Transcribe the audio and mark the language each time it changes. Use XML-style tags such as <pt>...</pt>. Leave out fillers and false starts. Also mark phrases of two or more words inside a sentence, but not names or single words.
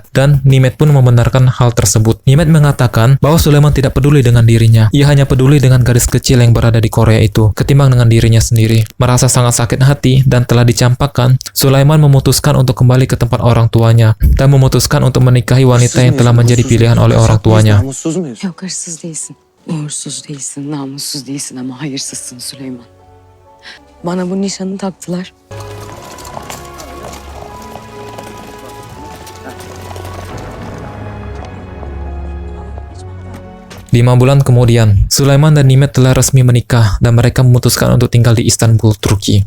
<id>Dan Nimet pun membenarkan hal tersebut. Nimet mengatakan bahwa Sulaiman tidak peduli dengan dirinya. Ia hanya peduli dengan gadis kecil yang berada di Korea itu, ketimbang dengan dirinya sendiri. Merasa sangat sakit hati dan telah dicampakkan, Sulaiman memutuskan untuk kembali ke tempat orang tuanya dan memutuskan untuk menikahi wanita yang telah menjadi pilihan oleh orang tuanya.</id> <tr>Namussuz muyuz? Yok hırsız değilsin, uğursuz değilsin, namussuz değilsin ama hayırsızsın Süleyman. Bana bu nişanı taktılar.</tr> <id>5 bulan kemudian, Sulaiman dan Nimet telah resmi menikah dan mereka memutuskan untuk tinggal di Istanbul, Turki.</id>